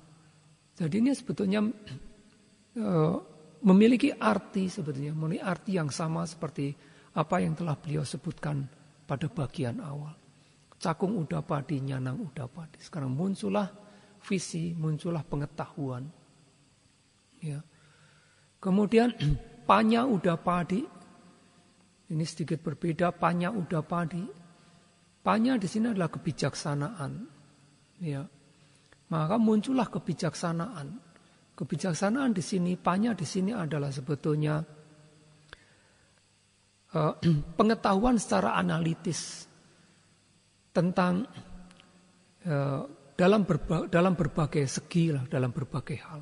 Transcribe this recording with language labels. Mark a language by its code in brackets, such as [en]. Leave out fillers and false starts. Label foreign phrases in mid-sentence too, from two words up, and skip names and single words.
[id] Jadi ini sebetulnya memiliki arti sebetulnya, memiliki arti yang sama seperti apa yang telah beliau sebutkan pada bagian awal. [pi] Cakung udapadi, nyanang udapadi. [id] Sekarang muncullah visi, muncullah pengetahuan. Ya. Kemudian [pi] panya udapadi. [id] Ini sedikit berbeda, [pi] panya udapadi. [id] Panya di sini adalah kebijaksanaan. Ya. Maka muncullah kebijaksanaan. Kebijaksanaan di sini, panya di sini adalah sebetulnya pengetahuan secara analitis tentang dalam berbagai segi lah, dalam berbagai hal.